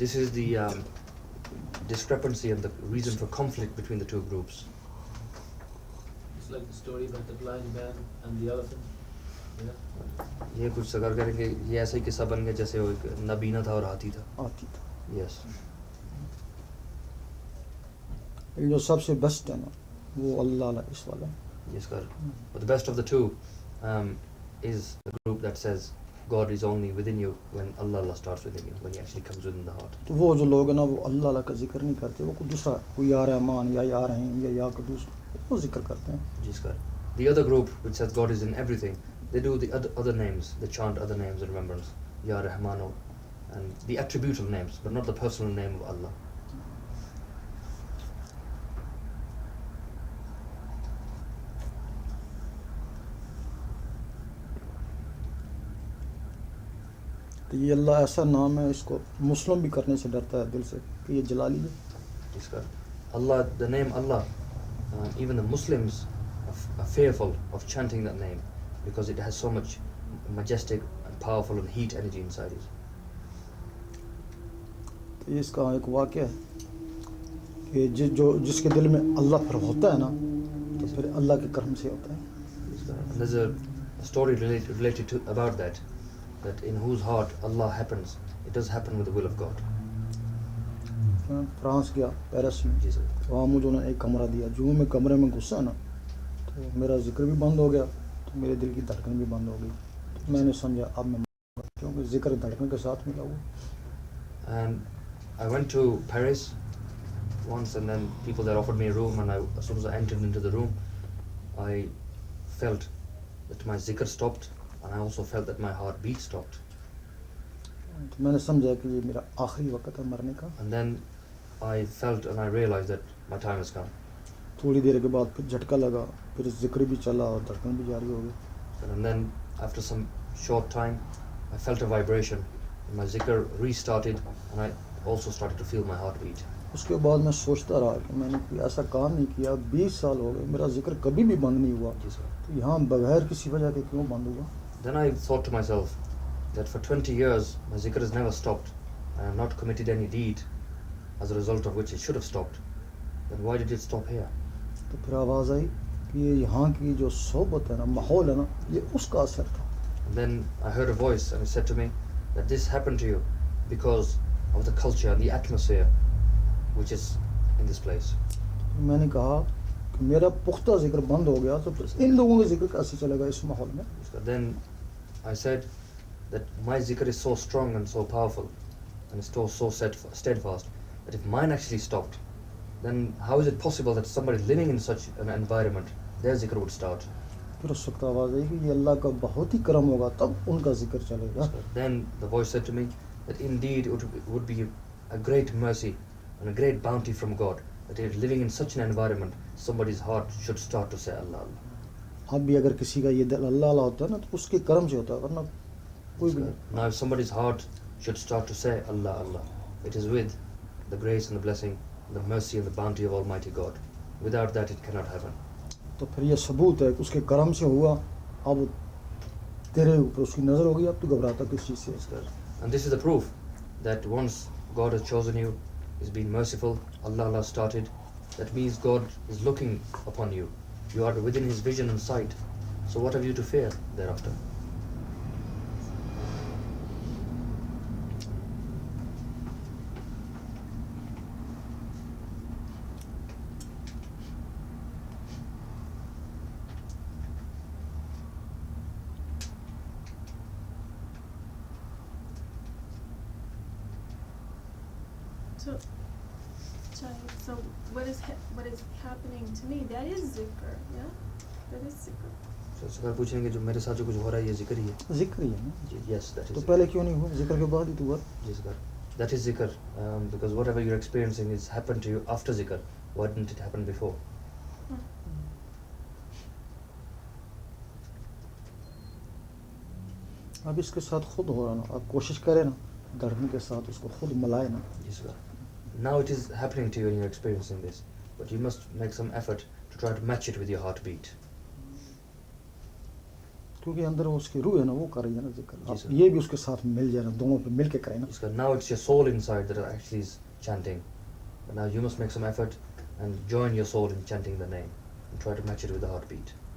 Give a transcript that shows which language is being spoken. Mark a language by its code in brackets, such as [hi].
[en] This is the discrepancy and the reason for conflict between the two groups. It's like the story about the blind man and the elephant. Yeah. [hi] ये कुछ अगर करेंगे, ये ऐसा ही किस्सा बन गया जैसे वो एक नबीना था और हाथी था. आती था। [en] Yes. [hi] लेकिन जो सबसे बेस्ट है ना, वो अल्लाह इस वाला है। [en] Yes, God. But the best of the two is the group that says God is only within you when Allah, Allah starts within you, when He actually comes within the heart. [hi] तो वो जो लोग हैं ना, वो अल्लाह का जिक्र नहीं करते, वो कोई दूसरा, कोई या रहमान या रहीम या कदूस, वो जिक्र करते हैं। [en] Yes, God. The other group which says God is in everything, they do the other names, they chant other names in remembrance, Ya Rahmano, and the attributal names, but not the personal name of Allah. [hi] तो ये अल्लाह ऐसा नाम है, इसको मुस्लिम भी करने से डरता है दिल से कि ये जलाली है। [en] Yes, God. Allah, the name Allah, even the Muslims are fearful of chanting that name because it has so much majestic and powerful and heat energy inside it. [hi] तो ये इसका एक वाक़या है कि जिसके दिल में अल्लाह फिर होता है ना, तो फिर अल्लाह के करम से होता है। [en] Yes, God. And there's a story related to about that in whose heart Allah happens, it does happen with the will of God. [hi] मैं फ्रांस गया, पेरिस में, [en] Jesus. [hi] वहाँ मुझे उन्होंने एक कमरा दिया। जो मैं कमरे में घुसा ना, तो मेरा जिक्र भी बंद हो गया, तो मेरे दिल की धड़कन भी बंद हो गई। तो मैंने समझा अब मैं, क्योंकि जिक्र धड़कन के साथ मिला हुआ। [en] And I went to Paris once, and then people there offered me a room, and as soon as I entered into the room, I felt that my zikr stopped, and I also felt that my heartbeat stopped. [hi] तो मैंने समझा कि ये मेरा आखिरी वक्त है मरने का। [en] And then I felt and I realized that my time has come. [hi] थोड़ी देर के बाद फिर झटका लगा, फिर जिक्र भी चला और धड़कन भी जारी हो गई। [en] And then after some short time, I felt a vibration, and my zikr restarted, and I also started to feel my heartbeat. [hi] उसके बाद मैं सोचता रहा कि मैंने कोई ऐसा काम नहीं किया, 20 साल हो गए, मेरा जिक्र कभी भी बंद नहीं हुआ, [en] Yes, sir. [hi] तो यहाँ बगैर किसी वजह के क्यों बंद हुआ? [en] Then I thought to myself that for 20 years my zikr has never stopped. I have not committed any deed as a result of which it should have stopped. Then why did it stop here? [hi] तो फिर आवाज़ आई कि ये यहाँ की जो सोबत है ना, माहौल है ना, ये उसका असर था। [en] And then I heard a voice and it said to me that this happened to you because of the culture and the atmosphere which is in this place. [hi] तो मैंने कहा कि मेरा पुख्ता जिक्र बंद हो गया, तो फिर इन लोगों का जिक्र कैसे चलेगा इस माहौल में? [en] Then I said that my zikr is so strong and so powerful and so steadfast that if mine actually stopped, then how is it possible that somebody living in such an environment, their zikr would start? [hi] फिर उस वक्त आवाज़ आई कि ये अल्लाह का बहुत ही करम होगा, तब उनका जिक्र चलेगा। [en] Then the voice said to me that indeed it would be a great mercy and a great bounty from God that if living in such an environment, somebody's heart should start to say Allah, Allah. [hi] अब भी अगर किसी का ये दिल अल्लाह अल्लाह होता है ना, तो उसके करम से होता है, वरना कोई भी नहीं। [en] Now if somebody's heart should start to say Allah, Allah, it is with the grace and the blessing and the mercy and the bounty of Almighty God. Without that it cannot happen. [hi] तो फिर ये सबूत है कि उसके करम से हुआ। अब तेरे ऊपर उसकी नज़र होगी, अब तू घबराता किस चीज़ से? [en] And this is the proof that once God has chosen you, He's been merciful, Allah, Allah started, that means God is looking upon you. You are within His vision and sight. So what have you to fear thereafter? So, Shahid, so what is happening to me? That is zikr, yeah? That is zikr. [hi] So सरकार पूछेंगे जो मेरे साथ जो कुछ हो रहा है ये जिक्र ही है. जिक्र ही है ना. [en] Yes, that is [hi] तो [en] zikr. [hi] पहले क्यों नहीं हुआ? जिक्र के बाद ही तो हुआ. जी सरकार. [en] That is zikr, because whatever you're experiencing is happened to you after zikr. Why didn't it happen before? [hi] अब इसके साथ खुद हो रहा ना, आप कोशिश करें ना धड़कन के साथ उसको खुद मिलाए ना. जी सरकार. [en] Now it is happening to you and you're experiencing this, but you must make some effort to try to match it with your heartbeat. [hi] क्योंकि अंदर उसकी रूह है ना, वो कर रही है ना जिक्र. जी आप सर. ये भी उसके साथ मिल जाए ना, दोनों पे मिल के करें ना. [en] Because now it's your soul inside that actually is chanting. But now you must make some effort and join your soul in chanting the name and try to match it with the heartbeat.